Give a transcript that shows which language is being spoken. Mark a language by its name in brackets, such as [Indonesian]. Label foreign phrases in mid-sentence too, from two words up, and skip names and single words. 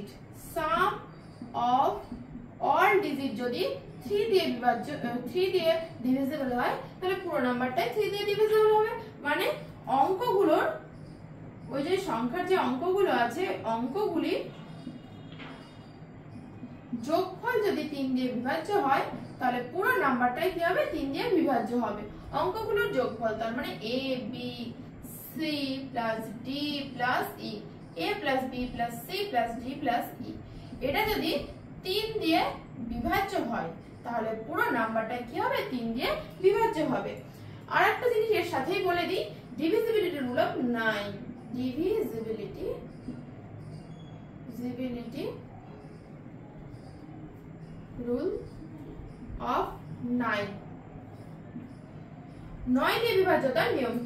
[English] sum of all digit [Bangla] যদি 3 দিয়ে বিভাজ্য, 3 দিয়ে ডিভিজিবল হয়, তাহলে পুরো নাম্বারটাই 3 দিয়ে ডিভিজিবল হবে। মানে অঙ্কগুলোর, ওই যে সংখ্যার যে অঙ্কগুলো আছে, অঙ্কগুলি যোগফল যদি 3 দিয়ে বিভাজ্য হয়, তাহলে পুরো নাম্বারটাই কি হবে? 3 দিয়ে বিভাজ্য হবে। অঙ্কগুলোর যোগফল, তার মানে [English] a b c plus d plus e, a plus b plus c plus d plus e, [Bangla] এটা যদি 3 দিয়ে বিভাজ্য হয়, তাহলে পুরো নাম্বারটাই কি হবে? 3 দিয়ে বিভাজ্য হবে। আর একটা জিনিস এর সাথেই বলে দিই, [English] divisibility rule of 9, divisibility rule of 9, [Bangla] 9 দিয়ে বিভাজ্যতার নিয়ম কি?